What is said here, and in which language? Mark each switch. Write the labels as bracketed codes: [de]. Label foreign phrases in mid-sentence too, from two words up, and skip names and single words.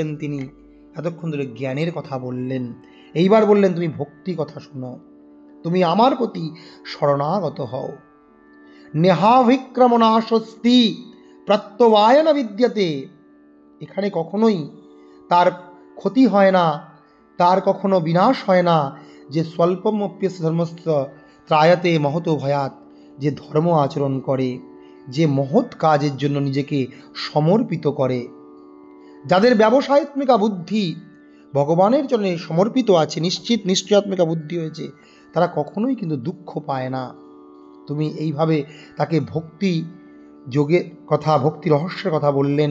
[bn] তিনি এতক্ষণ ধরে জ্ঞানের কথা বললেন, এইবার বললেন তুমি ভক্তি কথা শোনো, তুমি আমার প্রতি শরণাগত হও। [sa] নেহাভিক্রমণা স্বস্তি প্রত্যবায়ন বিদ্যতে, [bn] এখানে কখনোই তার ক্ষতি হয় না, তার কখনো বিনাশ হয় না। [sa] যে স্বল্পমপ্যস্য ধর্মস্য ত্রায়তে মহত ভয়াত, [bn] যে ধর্ম আচরণ করে, যে মহৎ কাজের জন্য নিজেকে সমর্পিত করে, যাদের ব্যবসায়ত্মিকা বুদ্ধি ভগবানের জন্য সমর্পিত আছে, নিশ্চয়াত্মিকা বুদ্ধি হয়েছে, তারা কখনোই কিন্তু দুঃখ পায় না। তুমি এইভাবে তাকে ভক্তি যোগের কথা, ভক্তি রহস্যের কথা বললেন।